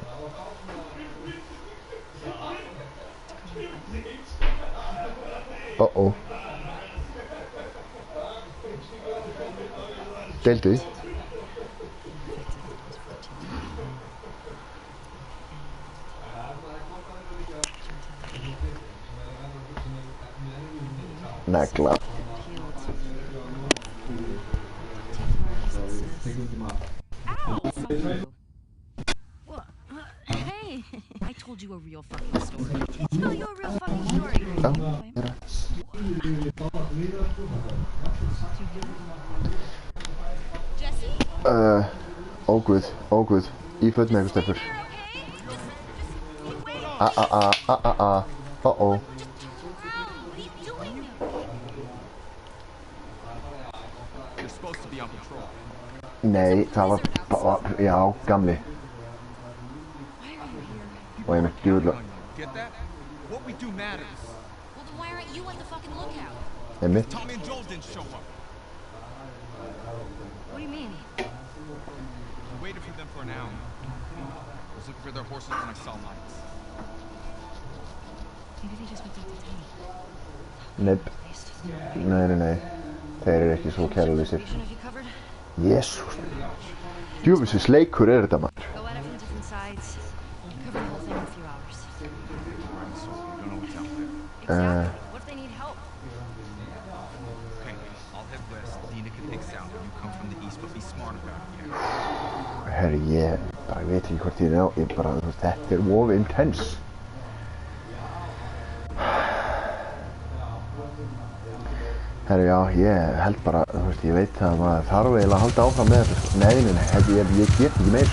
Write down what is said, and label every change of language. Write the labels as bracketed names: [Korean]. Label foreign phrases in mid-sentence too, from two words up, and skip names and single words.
[Icelandic] Deildu því. Negla. [English] Hey, I told you a real fucking story. Tell you a real fucking story. Jesse? [Icelandic] Óguð. Í föt með eitthvað stelpur. Uh-oh. Nei, það var, já, gamli. Og ég með djúðla. [English] Get that? What we do matters. Well, then why aren't you at the fucking lookout? [Icelandic] Einmitt. [English] Tommy and Joel didn't show up. What do you mean? I waited for them for an hour. I was looking for their horses when I saw lights. Maybe they just went to the [Icelandic] Nepp. Nei. Þeir eru ekki svo kærulausir. Jésús. Djúfisins leikur þetta maður. [English] Go at it from different sides. Cover the whole thing in a few hours. So we don't know what's out there. Exactly. What if they need help? Okay, I'll head west. Dina can take south. You come from the east, but be smart about it. [Icelandic] Herri, ég bara veit ekki hvort ég ná. Ég bara, þetta er of intense. Herri, já, ég held bara, ég veit að maður þarf eiginlega að halda áfram með þetta. Nei, ég get ekki meir.